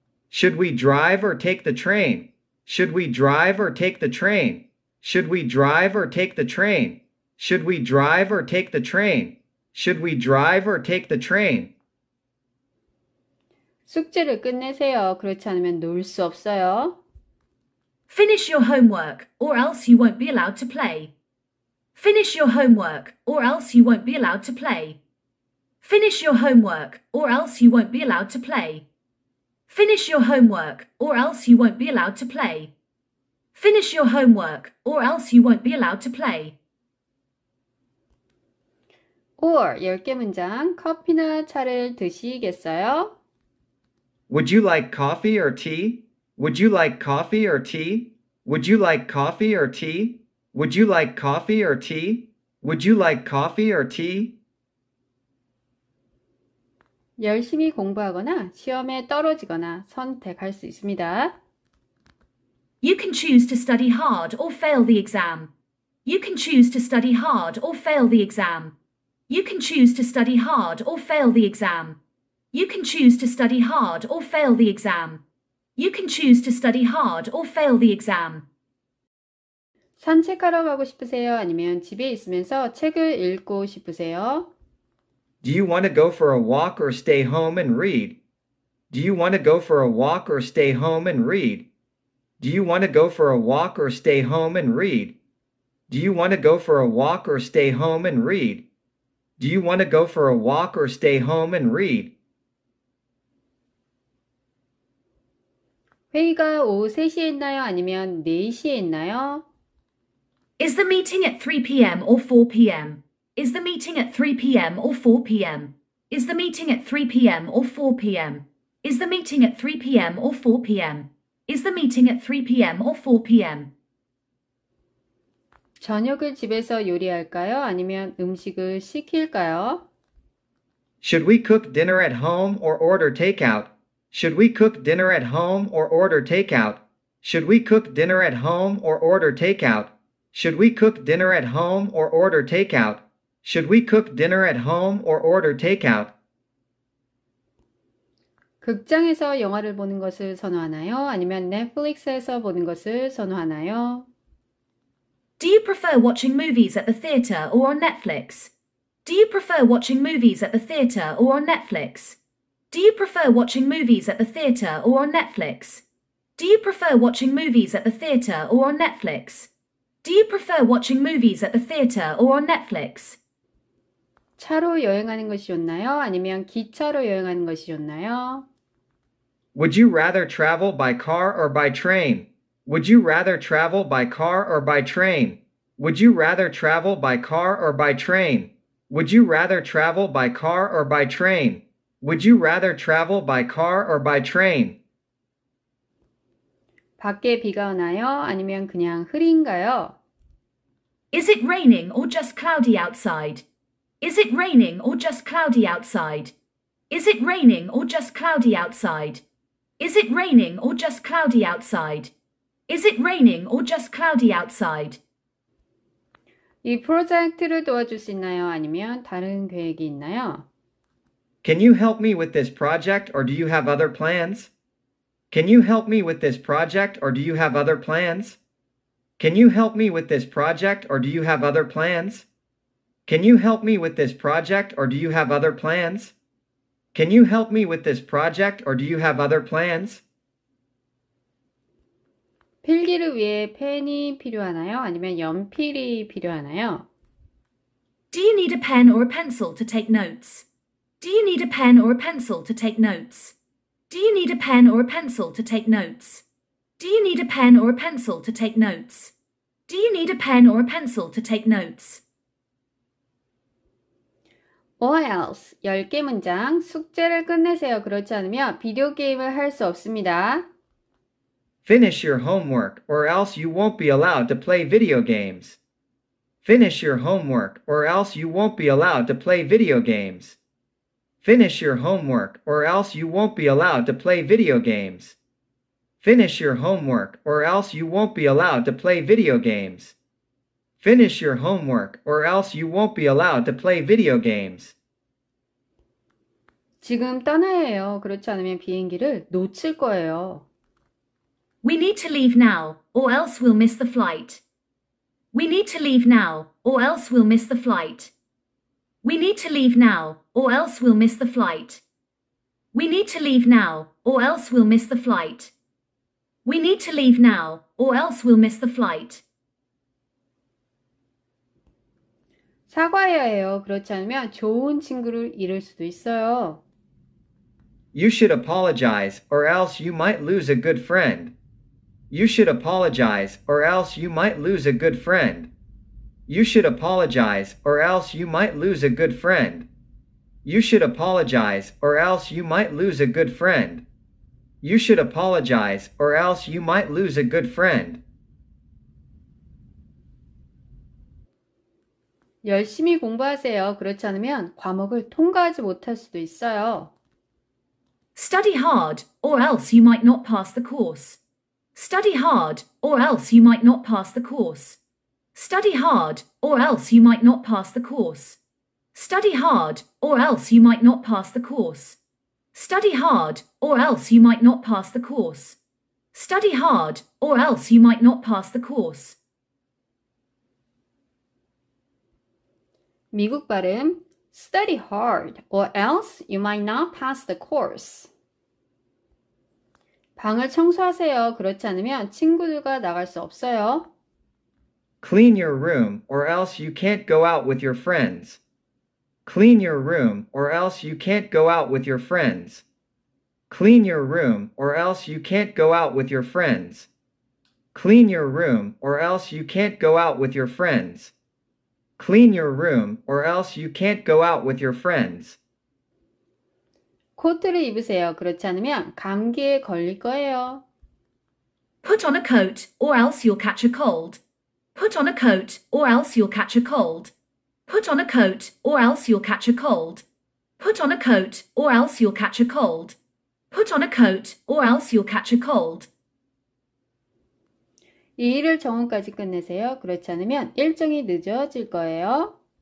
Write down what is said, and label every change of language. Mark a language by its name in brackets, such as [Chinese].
[English] Should we drive or take the train? Should we drive or take the train? Should we drive or take the train? Should we drive or take the train? Should we drive or take the train? [Korean] 숙제를 끝내세요. 그렇지 않으면 놀 수 없어요. [English] Finish your homework, or else you won't be allowed to play. Finish your homework, or else you won't be allowed to play. Finish your homework, or else you won't be allowed to play. Finish your homework, or else you won't be allowed to play. Finish your homework, or else you won't be allowed to play. [Korean] or 10개 문장. 커피나 차를 드시겠어요? [English] Would you like coffee or tea? Would you like coffee or tea? Would you like coffee or tea? Would you like coffee or tea? Would you like coffee or tea? [Korean] 열심히 공부하거나 시험에 떨어지거나 선택할 수 있습니다. [English] You can choose to study hard or fail the exam. You can choose to study hard or fail the exam. You can choose to study hard or fail the exam. You can choose to study hard or fail the exam. You can choose to study hard or fail the exam. [Korean] 산책하러 가고 싶으세요? 아니면 집에 있으면서 책을 읽고 싶으세요? [English] Do you want to go for a walk or stay home and read? Do you want to go for a walk or stay home and read? Do you want to go for a walk or stay home and read? Do you want to go for a walk or stay home and read? Do you want to go for a walk or stay home and read? [Korean] 회의가 오후 3시에 있나요? 아니면 4시에 있나요? [English] Is the meeting at 3 p.m. or 4 p.m.? Is the meeting at 3 p.m. or 4 p.m.? Is the meeting at 3 p.m. or 4 p.m.? Is the meeting at 3 p.m. or 4 p.m.? Is the meeting at 3 p.m. or 4 p.m.? [Korean] 저녁을 집에서 요리할까요? 아니면 음식을 시킬까요? [English] Should we cook dinner at home or order takeout? Should we cook dinner at home or order takeout? Should we cook dinner at home or order takeout? Should we cook dinner at home or order takeout? Should we cook dinner at home or order takeout? [Korean] 극장에서 영화를 보는 것을 선호하나요? 아니면 넷플릭스에서 보는 것을 선호하나요? [English] Do you prefer watching movies at the theatre or on Netflix? Do you prefer watching movies at the theatre or on Netflix? Do you prefer watching movies at the theatre or on Netflix? Do you prefer watching movies at the theatre or on Netflix? Do you prefer watching movies at the theatre or on Netflix? [Korean] 차로 여행하는 것이 좋나요? 아니면 기차로 여행하는 것이 좋나요? [English] Would you rather travel by car or by train? Would you rather travel by car or by train? Would you rather travel by car or by train? Would you rather travel by car or by train? Would you rather travel by car or by train? [Korean] 밖에 비가 오나요? 아니면 그냥 흐린가요? [English] Is it raining or just cloudy outside? Is it raining or just cloudy outside? Is it raining or just cloudy outside? Is it raining or just cloudy outside? Is it raining or just cloudy outside? [Korean] 이 프로젝트를 도와줄 수 있나요? 아니면 다른 계획이 있나요? [English] Can you help me with this project or do you have other plans? Can you help me with this project or do you have other plans? Can you help me with this project or do you have other plans? Can you help me with this project or do you have other plans? Can you help me with this project or do you have other plans? [Korean] 필기를 위해 펜이 필요하나요? 아니면 연필이 필요하나요? [English] Do you need a pen or a pencil to take notes? Do you need a pen or a pencil to take notes? Do you need a pen or a pencil to take notes? Do you need a pen or a pencil to take notes? Do you need a pen or a pencil to take notes? [Korean] Or else 10개 문장. 숙제를 끝내세요. 그렇지 않으면 비디오 게임을 할 수 없습니다. [English] Finish your homework or else you won't be allowed to play video games. Finish your homework or else you won't be allowed to play video games. Finish your homework or else you won't be allowed to play video games. Finish your homework or else you won't be allowed to play video games. Finish your homework or else you won't be allowed to play video games. [Korean] 지금 떠나야 해요. 그렇지 않으면 비행기를 놓칠 거예요. [English] We need to leave now, or else we'll miss the flight. We need to leave now, or else we'll miss the flight. We need to leave now, or else we'll miss the flight. We need to leave now, or else we'll miss the flight. We need to leave now, or else we'll miss the flight. [Korean] 사과해야 해요. 그렇지 않으면 좋은 친구를 잃을 수도 있어요. [English] You should apologize, or else you might lose a good friend. You should apologize, or else you might lose a good friend. You should apologize, or else you might lose a good friend. You should apologize, or else you might lose a good friend. You should apologize, or else you might lose a good friend. [Korean] 열심히 공부하세요. 그렇지 않으면 과목을 통과하지 못할 수도 있어요. [English] Study hard, or else you might not pass the course. Study hard, or else you might not pass the course. Study hard, or else you might not pass the course. Study hard, or else you might not pass the course. Study hard, or else you might not pass the course. Study hard, or else you might not pass the course. [Korean] 미국 발음 [English] Study hard or else you might not pass the course. [Korean] 방을 청소하세요. 그렇지 않으면 친구들과 나갈 수 없어요. [English] Clean your room, or else you can't go out with your friends. Clean your room, or else you can't go out with your friends. Clean your room, or else you can't go out with your friends. Clean your room, or else you can't go out with your friends. Clean your room, or else you can't go out with your friends. [Korean] 코트를 입으세요. 그렇지 않으면 감기에 걸릴 거예요. [English] Put on a coat, or else you'll catch a cold. Put on a coat, or else you'll catch a cold. Put on a coat, or else you'll catch a cold. Put on a coat, or else you'll catch a cold. Put on a coat, or else you'll catch a cold. [Korean] 이 일을 정오까지 끝내세요. 그렇지 않으면 일정이 늦어질 거예요.